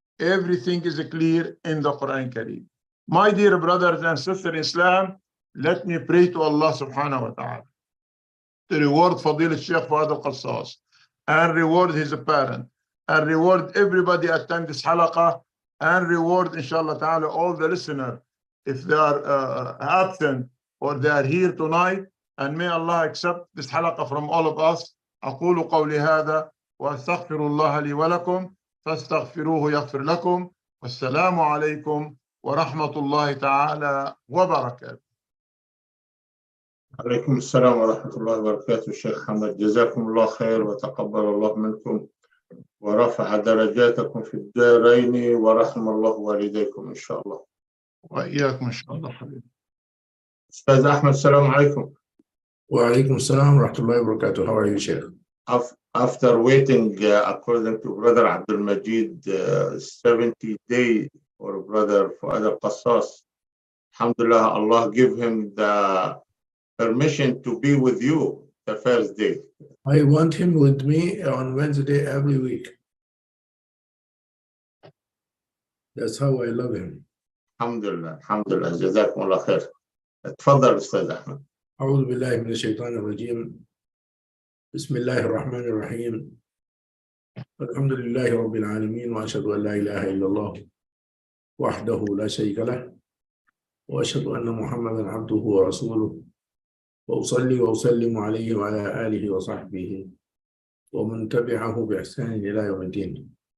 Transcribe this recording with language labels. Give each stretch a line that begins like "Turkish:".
English: Everything is clear in the Quran Kareem. My dear brothers and sisters in Islam, let me pray to Allah subhanahu wa ta'ala to reward Fadil Sheikh Fuad al-Qassas and reward his parent and reward everybody attend this halaqah and reward inshallah ta'ala all the listeners if they are absent or they are here tonight, and may Allah accept this halaqah from all of us.
Arabic: أقول قولي هذا وأستغفر الله لي ولكم فاستغفروه يغفر لكم والسلام عليكم ورحمة الله تعالى وبركاته. عليكم السلام ورحمة الله وبركاته. الشيخ حمد جزاكم الله خير وتقبل الله منكم ورفع درجاتكم في الدارين ورحم الله والديكم إن شاء الله. وإياكم إن شاء الله حبيبي. أستاذ أحمد السلام عليكم. وعليكم السلام ورحمة الله وبركاته.
English: How are you, Sheikh? After waiting, according to Brother Abdul Majid, 70 days for Brother Fuad al-Qassas, alhamdulillah, Allah give him the permission to be with you the first day. I want him with me on Wednesday every week. That's how I love him.
Arabic: Alhamdulillah, alhamdulillah, جزاكم الله خير. تفضل أستاذ أحمد. أعوذ بالله من الشيطان الرجيم. بسم الله الرحمن الرحيم. الحمد لله رب العالمين وأشهد أن لا إله إلا الله وحده لا شريك له وأشهد أن محمدا عبده ورسوله وأصلي وأسلم عليه وعلى آله وصحبه ومن تبعه بإحسان إلى يوم الدين.